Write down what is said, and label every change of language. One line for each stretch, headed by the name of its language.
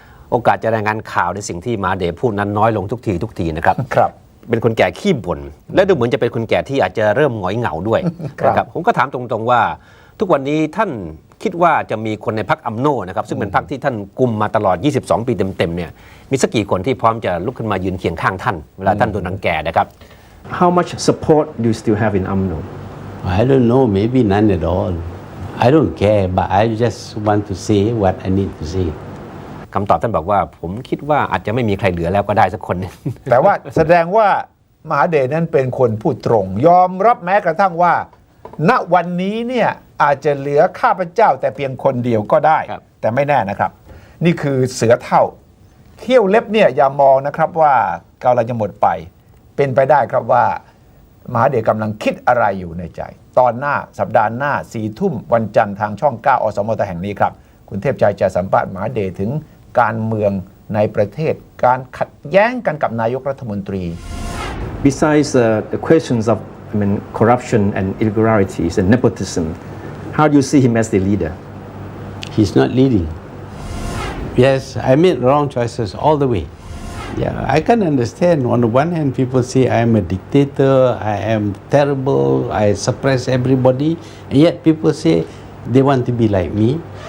Thai: โอกาสจะรายงานข่าวในสิ่งที่มหาเดชพูดนั้นน้อยลงทุกทีนะครับเป็นคนแก่ขี้บ่นและดูเหมือนจะเป็นคนแก่ที่อาจจะเริ่มหงอยเหงาด้วยนะครับผมก็ถามตรงๆว่าทุกวันนี้ท่านคิดว่าจะมีคนในพรรคอัมโนนะครับซึ่งเป็นพรรคที่ท่านกุมมาตลอด22ปีเต็มๆเนี่ยมีสักกี่คนที่พร้อมจะลุกขึ้นมายืนเคียงข้างท่านเวลาท่านโดนรังแกนะครับ
English: How much support do you still have in UMNO? I don't know, maybe none at all. I don't care, but I just want to say what I need to say.
Thai: คำตอบท่านบอกว่าผมคิดว่าอาจจะไม่มีใครเหลือแล้วก็ได้สักคนนึง แต่ว่าแสดงว่ามหาเดชนั้นเป็นคนพูดตรงยอมรับแม้กระทั่งว่าณวันนี้เนี่ยอาจจะเหลือข้าพเจ้าแต่เพียงคนเดียวก็ได้แต่ไม่แน่นะครับนี่คือเสือเฒ่าเขี้ยวเล็บเนี่ยอย่ามองนะครับว่ากำลังจะหมดไปเป็นไปได้ครับว่า มหาเดชกำลังคิดอะไรอยู่ในใจตอนหน้าสัปดาห์หน้า4 ทุ่มวันจันทร์ทางช่อง9อสมทแห่งนี้ครับคุณเทพชัยจะสัมภาษณ์มหาเดชถึงการเมืองในประเทศการขัดแย้งกันกับนายกรัฐมนตรี
English: Besides the questions of corruption and irregularities and nepotism, how do you see him as the leader? He's not leading. Yes, I made wrong choices all the way. Yeah, I can understand. On the one hand, people say I am a dictator, I am terrible, I suppress everybody, and yet people say they want to be like me.